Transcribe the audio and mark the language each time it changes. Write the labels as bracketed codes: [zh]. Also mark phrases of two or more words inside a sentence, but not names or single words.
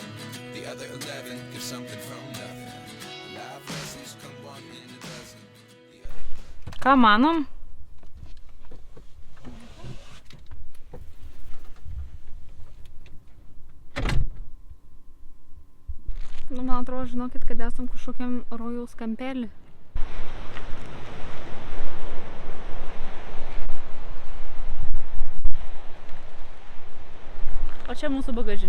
[en] The other 11 give something from nothing. Life lessons come 1 in a dozen. [lt] Ką manom? Nu, man atrodo, žinokit, kad esam kažkokiam rojaus kampelį. O čia mūsų bagažinė.